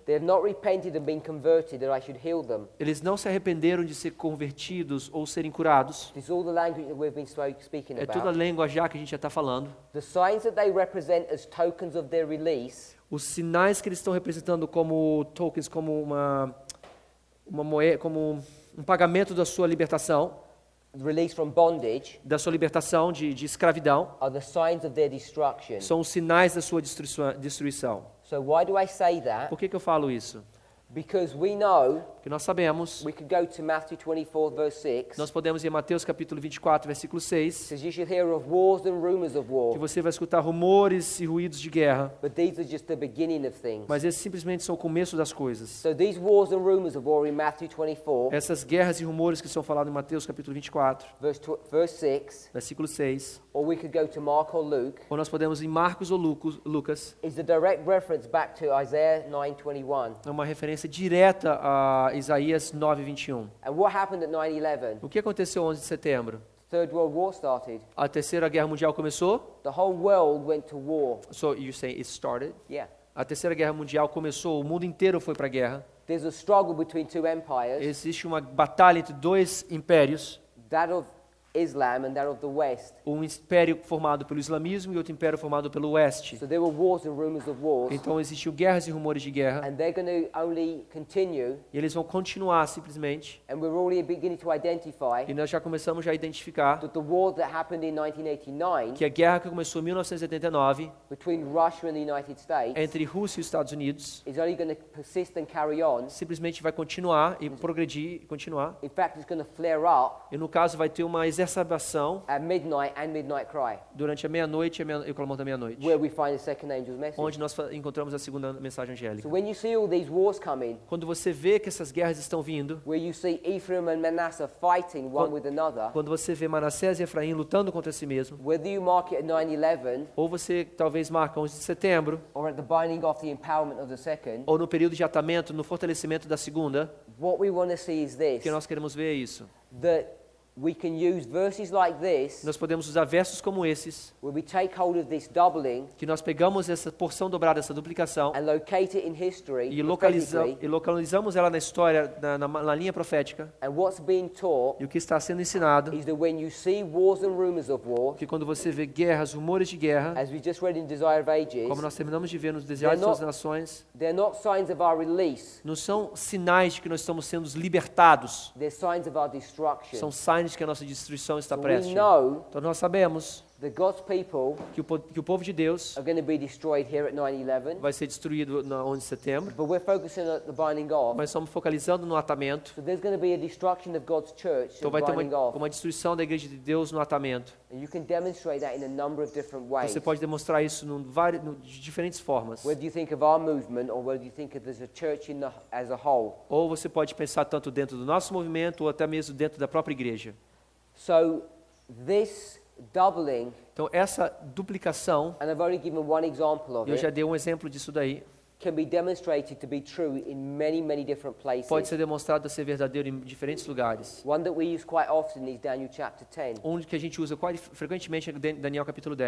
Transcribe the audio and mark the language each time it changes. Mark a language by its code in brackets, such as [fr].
[en] They have not repented and been converted that I should heal them. [pt] eles não se arrependeram de ser convertidos ou serem curados. [en] This is all the language that we've been speaking [pt] É toda a [en] about. [pt] língua já que a gente já está falando. [en] The signs that they represent as tokens of their release [pt] Os sinais que eles estão representando como tokens, como uma moeda, como um pagamento da sua libertação, [en] release from bondage, [pt] de escravidão, [en] are the signs of their destruction. [pt] são os sinais da sua destruição. [en] So why do I say that? [pt] Por que eu falo isso? [en] Because we know, [pt] Porque nós sabemos, [en] we could go to Matthew 24 verse 6. [pt] nós podemos ir em Mateus capítulo 24, versículo 6, [en] It says you should hear of wars and rumors of [pt] que [en] war, [pt] você vai escutar rumores e ruídos de guerra, [en] but these are just the beginning of things. [pt] mas esses simplesmente são o começo das coisas. [en] So these wars and rumors of war in Matthew 24 [pt] Essas guerras e rumores que são falados em Mateus capítulo 24, [en] verse 6, [pt] versículo 6, [en] or we could go to Mark or Luke, [pt] ou nós podemos ir em Marcos ou Lucas, [en] is the direct reference back to Isaiah 9:21. [pt] é uma referência direta a Isaías 9:21. [en] And what happened at 9/11? [pt] O que aconteceu 11 de setembro? [en] Third World War started. [pt] A Terceira Guerra Mundial começou? [en] The whole world went to war. So you say it started? Yeah. [pt] A Terceira Guerra Mundial começou, o mundo inteiro foi para a guerra. [en] There's a struggle between two empires, [pt] Existe uma batalha entre dois impérios, [en] that of Islam and that of the West. [pt] Um império formado pelo islamismo e outro império formado pelo oeste. [en] So there were wars and rumors of wars. [pt] Então existiam guerras e rumores de guerra. [en] And they're going to only continue. [pt] E eles vão continuar simplesmente. [en] And we're already beginning to identify [pt] E nós já começamos a identificar [en] that the war that happened in 1989 [pt] que a guerra que começou em 1989 [en] between Russia and the United States [pt] entre Rússia e os Estados Unidos [en] is only going to persist and carry on. [pt] simplesmente vai continuar e progredir e continuar. [en] In fact, it's going to flare up [pt] E no caso vai ter uma exacerbação [en] at midnight and midnight cry, [pt] durante a meia-noite e o clamor da meia-noite, [en] where we find the second angel's message. [pt] onde nós encontramos a segunda mensagem [en] So [pt] angélica. [en] when you see all these wars coming, [pt] Quando você vê que essas guerras estão vindo, [en] where you see Ephraim and Manasseh fighting one with another, [pt] quando você vê Manassés e Efraim lutando contra si mesmo, [en] whether you mark it at 9/11 [pt] ou você talvez marca 11 de setembro, [en] or at the binding off the empowerment of the second, [pt] ou no período de atamento, no fortalecimento da segunda, [en] what we want to see is [pt] o [en] this, [pt] que nós queremos ver é isso. [en] that we can use verses like this, [pt] Nós podemos usar versos como esses, [en] where we take hold of this doubling [pt] que nós pegamos essa porção dobrada, essa duplicação, [en] and locate it in history, [pt] e [en] prophetically, [pt] localizamos ela na história, na linha profética, [en] and what's being taught [pt] e o que está sendo ensinado, [en] is that when you see wars and rumors of war, [pt] que quando você vê guerras, rumores de guerra, [en] as we just read in Desire of Ages, [pt] como nós terminamos de ver nos Desejados das Nações, [en] they're not signs of our release, [pt] não são sinais de que nós estamos sendo libertados, [en] they're signs of our destruction. [pt] são sinais de que a nossa destruição está [en] So we [pt] prestes. [en] know [pt] Então nós sabemos [en] that God's people [pt] que o povo de Deus [en] are going to be destroyed here at 9/11, [pt] vai ser destruído na 11 de setembro, [en] but we're focusing on the binding off. [pt] mas estamos focalizando no atamento. [en] So there's going to be a destruction of God's church, [pt] Então [en] the [pt] vai ter [en] binding off, [pt] uma destruição da igreja de Deus no atamento. [en] and you can demonstrate that in a number of different ways. [pt] Você pode demonstrar isso de diferentes formas. [en] Whether you think of our movement or whether you think of as a church as a whole. [pt] Ou você pode pensar tanto dentro do nosso movimento ou até mesmo dentro da própria igreja. [en] So this doubling, [pt] Então essa duplicação, [en] and I've only given one example of [pt] eu já [en] it, [pt] dei um exemplo disso daí, [en] can be demonstrated to be true in many, many different places. [pt] pode ser demonstrado a ser verdadeiro em diferentes lugares. [en] One that we use quite often is Daniel chapter 10, [pt] Um que a gente usa quase frequentemente é Daniel capítulo